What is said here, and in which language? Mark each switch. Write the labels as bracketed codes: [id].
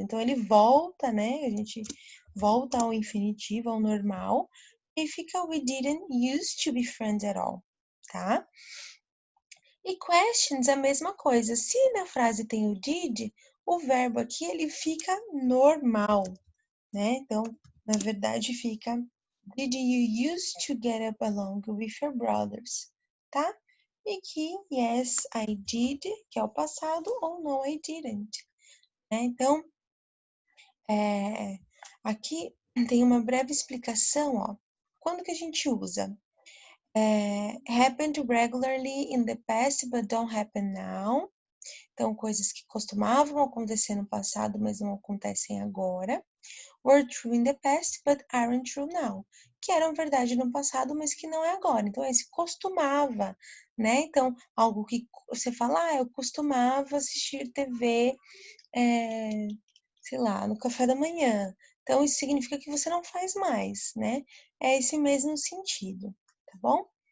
[pt] Então, ele volta, né? A gente volta ao infinitivo, ao normal, e fica [en] we didn't used to be friends at all, [pt] tá? E questions, a mesma coisa. Se na frase tem o did, o verbo aqui ele fica normal, né? Então, na verdade, fica [en] Did you used to get up along with your brothers? [pt] Tá? E aqui, [en] yes, I did, [pt] que é o passado, ou [en] no, I didn't. [pt] Né? Então, aqui tem uma breve explicação, ó. Quando que a gente usa? [en] Happened regularly in the past, but don't happen now. [pt] Então, coisas que costumavam acontecer no passado, mas não acontecem agora. [en] Were true in the past, but aren't true now. [pt] Que eram verdade no passado, mas que não é agora. Então, esse costumava, né? Então, algo que você fala, eu costumava assistir TV, sei lá, no café da manhã. Então, isso significa que você não faz mais, né? É esse mesmo sentido, tá bom?